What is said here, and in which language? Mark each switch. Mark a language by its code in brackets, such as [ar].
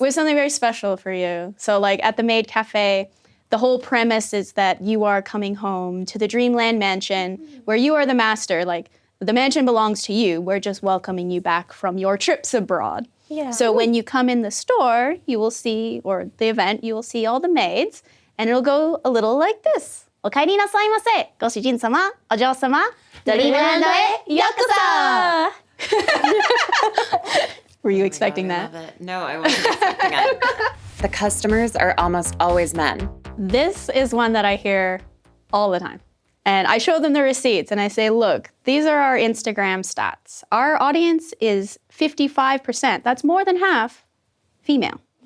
[en] We have something very special for you. So, like at the Maid Cafe, the whole premise is that you are coming home to the Dreamland Mansion, where you are the master. Like the mansion belongs to you. We're just welcoming you back from your trips abroad. Yeah. So when you come in the store, you will see, or the event, you will see all the maids, and it'll go a little like this. [ja] お帰りなさいませ。ご主人様、お嬢様、ドリームランドへようこそ。 [en] Were you expecting that? No, I wasn't expecting it. The customers are almost always men. This is one that I hear all the time. And I show them the receipts and I say, look, these are our Instagram stats. Our audience is 55%. That's more than half female.